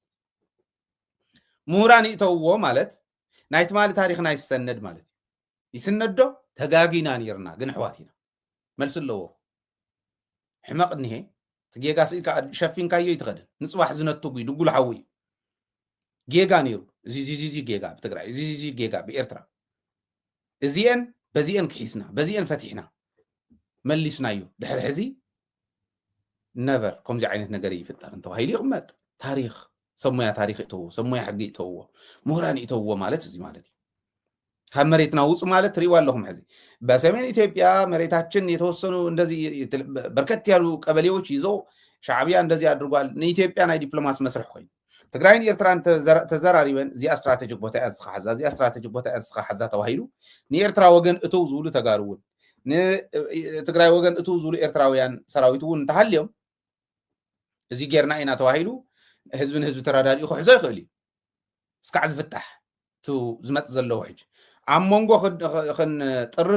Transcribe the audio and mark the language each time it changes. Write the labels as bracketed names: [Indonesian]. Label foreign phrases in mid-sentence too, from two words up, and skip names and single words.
[Tigrinya] ምሁራን ይእተውዎ ማለት ናይ ትማሊ ታሪክና ይሰነድ ማለት እዩ ይስነዶ ተጋጊና ነርና ግን ኣሕዋት ኢና መልስ ኣለዎ ሕማቕ እኒሄ ጌጋ ስኢልካ ሸፊንካዮ ይትኸድን ንፅባሕ ዝነትጉ ድጉሉ ሓዊ ጌጋ ነይሩ እዚ ጌጋ ብትግራይ እዚ ጌጋ ብኤርትራ እዚአን በዚአን ክሒስና በዚአን ፈቲሕና መሊስናዩ ድሕሪ ሕዚ ነበር ከምዚ ዓይነት ነገር ይፍጠር እንተባሂሉ ይቕመጥ ታሪክ ሰሙያ ታሪክ እተውዎ ሰሙያ ሕጊ እተውዎ ምሁራን እተውዎ ማለት እዚ ማለት እዩ ካብ መሬትና ውፁ ማለት ትሪእዋ ኣለኹም ሕዚ [Amharic] በሰሜን ኢትዮጵያ መሬታችን የተወሰኑ እንደዚህ በርከት ያሉ ቀበሌዎች ይዞ ሻዕቢያ እንደዚህ አድርጓል [Tigrinya] ንኢትዮጵያ ናይ ዲፕሎማሲ መስርሕ ኮይኑ ትግራይን ኤርትራን ተዘራሪበን እዚኣ ስትራቴጂክ ቦታ እንስኻ ሓዛ እዚኣ ስትራቴጂክ ቦታ እንስኻ ሓዛ ተባሂሉ ንኤርትራ ወገን እተው ዝብሉ ተጋሩ ንትግራይ ወገን እተው ዝብሉ ኤርትራውያን ሰራዊት እውን እንተሃልዮም እዚ ጌርና ኢና ተባሂሉ ህዝብን ህዝቢ ተራዳዲኡ ክሕዞ ይኽእል እዩ እስካዕ ዝፍታሕ ቱ ዝመፅእ ዘለዎ ሕጂ ኣብ መንጎ ክንጥርር